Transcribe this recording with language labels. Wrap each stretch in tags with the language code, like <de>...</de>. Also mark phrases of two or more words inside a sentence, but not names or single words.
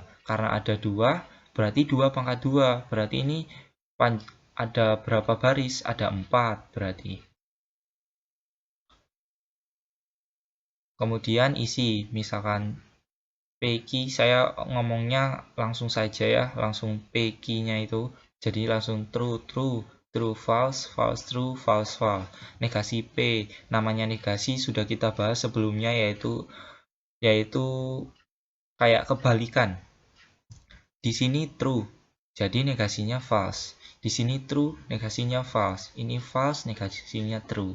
<id>Karena ada 2, berarti 2 pangkat 2. Berarti ini ada berapa baris? Ada 4 berarti. Kemudian isi, misalkan PQ, saya ngomongnya langsung saja ya, langsung PQ-nya itu. Jadi langsung</id> <en>true, true, true, false, false, true, false, false.</en> <id>Negasi P, namanya negasi sudah kita bahas sebelumnya, yaitu kayak kebalikan. Di sini true, jadi negasinya false. Di sini true, negasinya false. Ini false, negasinya true.</id>